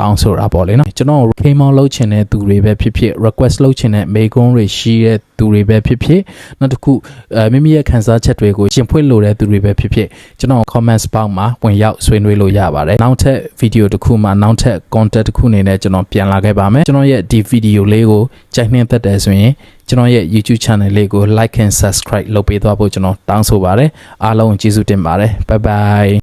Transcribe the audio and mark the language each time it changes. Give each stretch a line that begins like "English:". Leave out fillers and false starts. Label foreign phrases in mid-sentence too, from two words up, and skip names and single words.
Burmese: တောင်းဆိုတာပေါ့လေနော်ကျွန်တော်ခိမောင်းလုပ်ချင်တဲ့သူတွေပဲဖြစ်ဖြစ် request လုပ်ချင်တဲ့မေကွန်းတွေရှိတဲ့သူတွေပဲဖြစ်ဖြစ်နောက်တစ်ခုမိမိရဲ့ခန်းစားချက်တွေကိုရှင်းဖွင့်လိုတဲ့သူတွေပဲဖြစ်ဖြစ်ကျွန်တော်
English: comments box
Burmese: မှာဝင်ရောက်ဆွေးနွေးလို့ရပါတယ်နောက်ထပ် video တစ်ခုမှာနောက်ထပ် content တစ်ခုအနေနဲ့ကျွန်တော်ပြန်လာခဲ့ပါမယ်ကျွန်တော်ရဲ့ဒီ video လေးကိုကြိုက်နှင်းသက်တယ်ဆိုရင်ကျွန်တော်ရဲ့ YouTube channel လေးကို
English: like and subscribe
Burmese: လုပ်ပေးသွားဖို့ကျွန်တော်တောင်းဆိုပါတယ်အားလုံးကျေးဇူးတင်ပါတယ်
English: bye bye